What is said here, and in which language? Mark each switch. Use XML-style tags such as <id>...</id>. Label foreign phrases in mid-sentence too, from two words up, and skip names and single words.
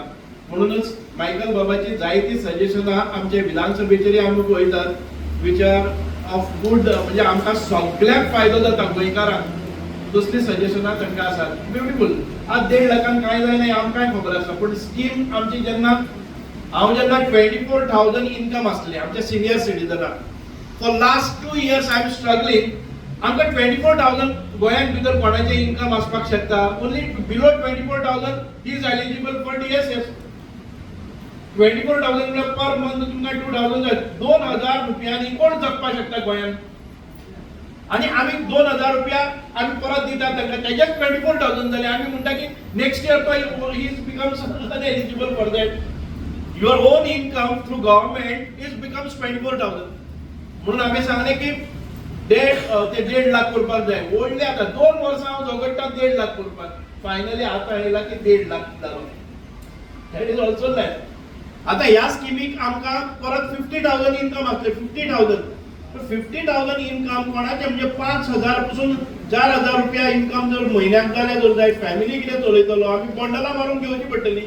<kok>म्हणूनच मायकल बाबाची जायती सजेशनां आमचे विधानसभेचेर आमी पळयतात,</kok> <en>which are of good,</en> <kok>म्हणजे आमकां सगळ्यांक फायदो जाता गोंयकारांक, तसली सजेशनां तांकां आसात। ब्युटिफूल। आज 1.5 लाखांक कांय जायना आमकांय खबर आसा, पूण स्कीम आमची जेन्ना 24,000 इनकम आसले आमच्या सिनियर सिटीजनाक,</kok> <en>for last 2 years I am struggling,</en> <kok>आमकां 24,000 गोंयांत भितर कोणाचे इनकम आसपाक शकता,</kok> <en>only below 24,000 he is eligible for DSS.</en> <kok>24,000 म्हणल्यार</kok> <en>per month</en> <kok>तुमकां 2,000 जाय, 2,000 रुपयांनी कोण जगपाक शकता गोंयांत, आणि आमी 2,000 रुपया आमी परत दितात तांकां, तेजेच 24,000 जाले, आमी म्हणटा की</kok> <en>next year</en> <kok>तो</kok> <en>he becomes eligible for that. Your own income through government is becomes 24,000.</en> <kok>म्हणून आम्ही सांगले की 1.5 लाख करपाक जाय। व्हडले आता 2 वर्सां हांव झगडटा 1.5 लाख करपाक, फायनली आता येयला की 1.5 लाख जालो।</kok> <en>that is also lakh.</en> <kok>आता ह्या स्किमीक आमकां परत 50,000 इनकम आसले, 50,000 50,000 इनकम कोणाचे म्हणजे 5,000 पासून 4,000 रुपया इनकम जर म्हयन्याक जाले जर जाय, फॅमिली कितें चलयतलो, आमी बॉन्डलां मारून घेवची पडटली।</kok>